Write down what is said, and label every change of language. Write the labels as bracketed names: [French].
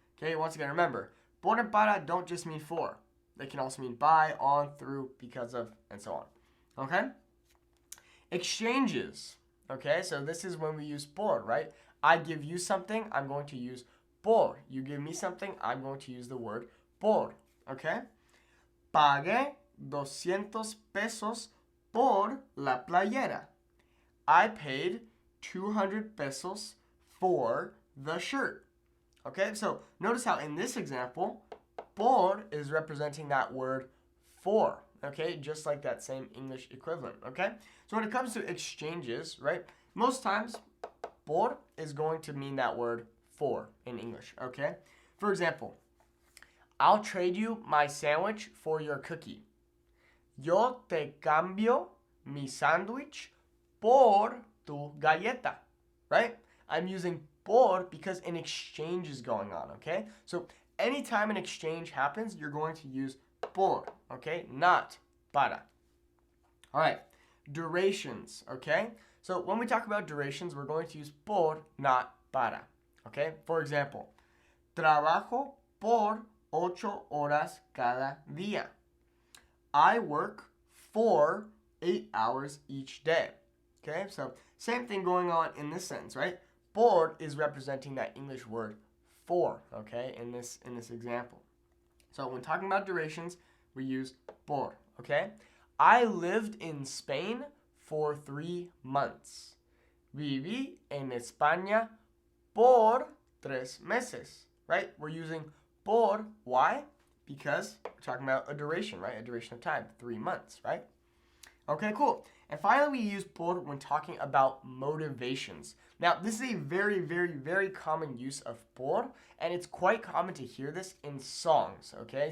[English] Okay, once again, remember, por and para don't just mean for. They can also mean by, on, through, because of, and so on. Okay? Exchanges. Okay, so this is when we use por, right? I give you something, I'm going to use por. You give me something, I'm going to use the word por. Okay? [Spanish] Pagué 200 pesos por la playera. [English] I paid 200 pesos for the shirt. Okay, so notice how in this example, por is representing that word for. Okay, just like that same English equivalent, okay? So when it comes to exchanges, right, most times, por is going to mean that word for in English, okay? For example, I'll trade you my sandwich for your cookie. [Spanish] Yo te cambio mi sándwich por tu galleta, right? [English] I'm using por because an exchange is going on, okay? So anytime an exchange happens, you're going to use por, okay? Not para. All right, durations, okay? So when we talk about durations, we're going to use por, not para, okay? For example, [Spanish] trabajo por 8 horas cada día. [English] I work for 8 hours each day. Okay, so same thing going on in this sentence, right? Por is representing that English word for, okay, in this example. So when talking about durations, we use por, okay? I lived in Spain for 3 months. [Spanish] Viví en España por 3 meses, right? [English] We're using por, why? Because we're talking about a duration, right? A duration of time, 3 months, right? Okay, cool. And finally, we use por when talking about motivations. Now, this is a very, very, very common use of por, and it's quite common to hear this in songs, okay?